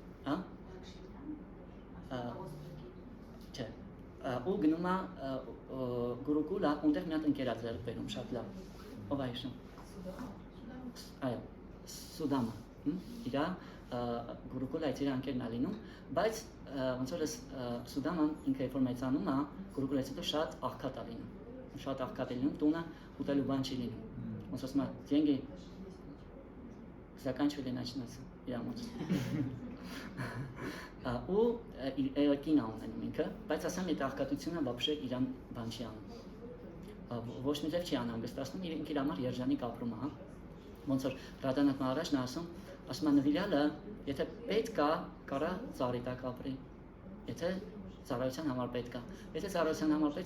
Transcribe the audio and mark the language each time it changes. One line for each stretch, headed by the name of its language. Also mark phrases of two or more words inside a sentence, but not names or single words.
Armenian: չէ, ու գնում է գուրուկուլա, ունտեղ մի հատ ընկեր է ձեռք բերում, շատ լավ։ Ով է հիշում։ Այո, Սուդամա։ Իրա գուրուկուլայից իր ընկերն է լինում, բայց ոնց որ Սուդաման ինքը երբ որ մեծանում է, գուրուկուլայից հետո շատ աղքատ է լինում։ Շատ աղքատ է լինում, տունը ուտելու բան չի լինում։ Ոնց ասում է,
Russian: деньги заканчивали начинаться
Armenian: իր մոտ։ Ու կին է ունենում ինքը, բայց ասեմ, այդ աղքատությունը вообще իրան բան չի անում։ Ոչ մի ձև չի անհանգստացնում, ինքը իր համար երջանիկ ապրում է, ոնց որ Ռադանաթ Մահարաջն է ասում է նվիրյալը, եթե պետք է, կարա ծառի տակ ապրի, եթե ծառայության համար պետք է, եթե ծառայության համար պետք